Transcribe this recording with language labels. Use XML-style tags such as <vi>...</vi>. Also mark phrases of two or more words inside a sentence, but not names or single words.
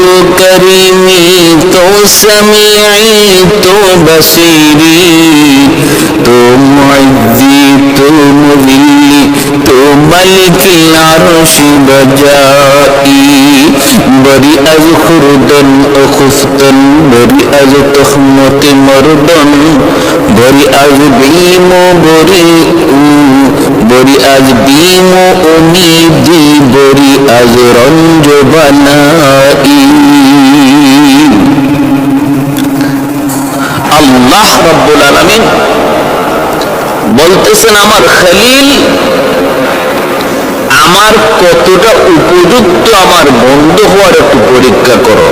<fa>کریمی تو سمیعی تو بصیری تو معزی تو مذلی تو ملک العرش بجائی بری از خردن و خفتن بری از تخمت مردن بری از بیم و بری از بیم و امیدی بری از رنج بنائی।</fa> <ar>الله رب العالمين</ar> <bn>বলতেছেন, আমার খলিল আমার কতটা উপযুক্ত আমার বন্ধু হওয়ার একটু পরীক্ষা করো।</bn>